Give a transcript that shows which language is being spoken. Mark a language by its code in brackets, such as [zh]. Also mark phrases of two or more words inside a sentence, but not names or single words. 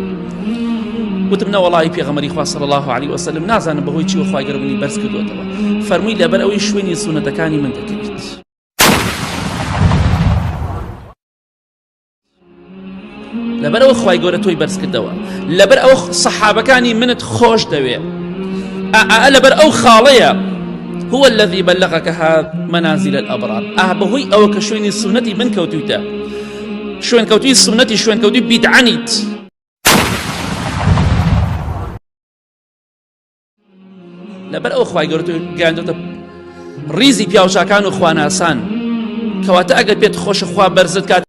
[ckb] وتم نەوەڵی پێغەمبەری خوا [ar] صلی الله عليه وسلم [ckb] نازانم بەهۆی چی خوای گەورەی بەرز کردوتەوە. فەرمووی لەبەر ئەوەی شوێنی سونەتەکانی من دەکەویت. لەبەر ئەوە خوای گەورە تۆی بەرز کردەوە، لەبەر ئەوە سەحابەکانی منت خۆش دەوێ، لەبەر ئەو خاڵەیە [ar] هو الذي بلغك هذا منازل الأبرار، [ckb] بەهۆی ئەوە کە شوێنی سونەتی من کەوتویتە، شوێن کەوتوی سونەتی، شوێن کەوتوی بیدعەنیت. لەبەر ئەو خوای گەورە تۆی گەیاندۆتە ڕیزی پیاوچاکان و خواناسان، کەواتە ئەگەر پێت خۆشە خوا بەرزت کات